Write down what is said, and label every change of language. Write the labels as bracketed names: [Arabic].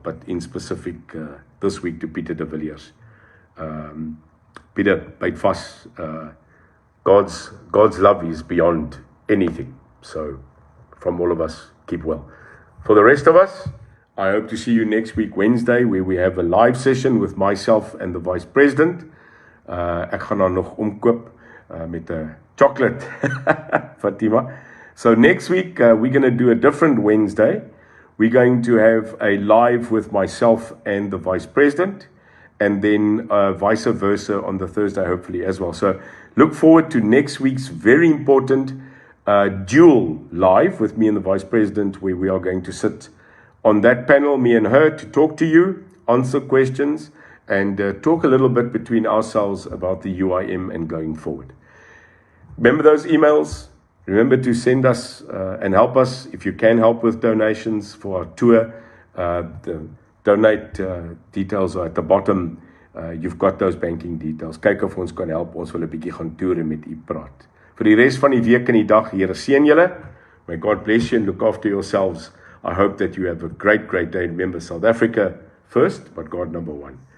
[English] But in specific, this week to Peter de Villiers. Peter, [Afrikaans] byt vas. [English] God's love is beyond anything. So from all of us, keep well. For the rest of us, I hope to see you next week, Wednesday, where we have a live session with myself and the Vice President. [Afrikaans] Ek gaan nou nog omkoop met 'n chocolate, Fatima. [English] So next week, we're going to do a different Wednesday. We're going to have a live with myself and the Vice President, and then vice versa on the Thursday, hopefully, as well. So look forward to next week's very important dual live with me and the Vice President, where we are going to sit on that panel, me and her, to talk to you, answer questions, and talk a little bit between ourselves about the UIM and going forward. Remember those emails. Remember to send us and help us if you can help with donations for our tour. The donate details are at the bottom. You've got those banking details. [Afrikaans] Kyk of ons kan help. Ons wil 'n bietjie gaan toere met u praat. Vir die res van die week en die dag, Here seën julle. [English] May God bless you and look after yourselves. I hope that you have a great, great day. Remember, South Africa first, but God number one.